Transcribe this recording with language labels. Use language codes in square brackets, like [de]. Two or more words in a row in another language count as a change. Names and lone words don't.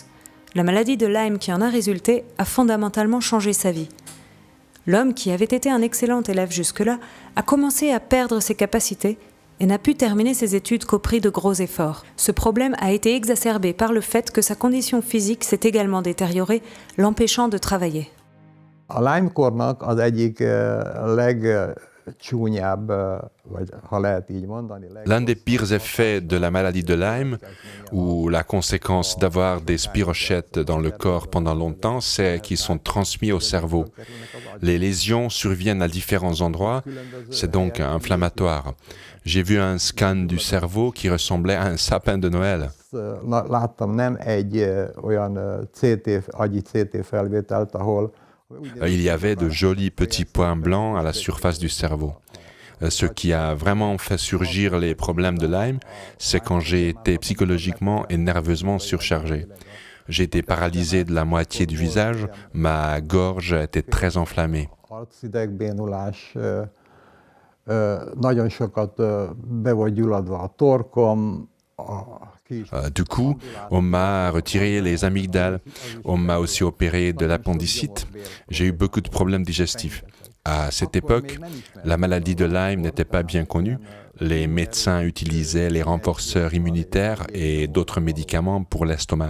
[fr] La maladie de Lyme qui en a résulté a fondamentalement changé sa vie. L'homme, qui avait été un excellent élève jusque-là, a commencé à perdre ses capacités et n'a pu terminer ses études qu'au prix de gros efforts. Ce problème a été exacerbé par le fait que sa condition physique s'est également détériorée, l'empêchant de travailler. [hu] A Lyme-kornak az egyik legcsúnyább, vagy ha lehet így mondani. [fr] L'un des pires effets de la maladie de Lyme, ou la conséquence d'avoir des spirochètes dans le corps pendant longtemps, c'est qu'ils sont transmis au cerveau. Les lésions surviennent à différents endroits, c'est donc inflammatoire. J'ai vu un scan du cerveau qui ressemblait à un sapin de Noël. [hu] Láttam nem egy olyan agyi CT felvételt, ahol [fr] Il y avait de jolis petits points blancs à la surface du cerveau. Ce qui a vraiment fait surgir les problèmes de Lyme, c'est quand j'ai été psychologiquement et nerveusement surchargé. J'ai été paralysé de la moitié du visage, ma gorge était très enflammée. [hu] arcidegbénulás, nagyon sokat be volt gyulladva a torkom, [fr] Du coup, on m'a retiré les amygdales, on m'a aussi opéré de l'appendicite. J'ai eu beaucoup de problèmes digestifs. À cette époque, la maladie de Lyme n'était pas bien connue. Les médecins utilisaient les renforceurs immunitaires et d'autres médicaments pour l'estomac.